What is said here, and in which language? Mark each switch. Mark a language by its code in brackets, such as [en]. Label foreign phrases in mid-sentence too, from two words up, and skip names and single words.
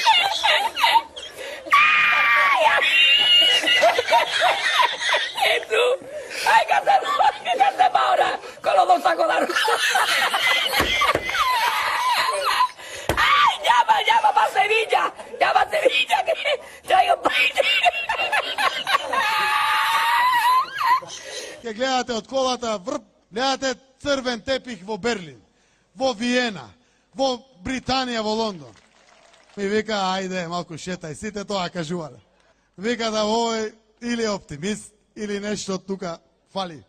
[es] Jesús, hay que hacer ahora con los dos sacos de arroz. ¡Ay, llama para Sevilla! ¡Llama a Sevilla que traigo paella! [mk] Ке гледате од колата врб, гледате црвен тепих во Берлин, во Виена, во Британија, во Лондон. Ми вика, ајде, малку шетај, сите тоа кажувале. Вика да овој или оптимист, или нешто тука фали.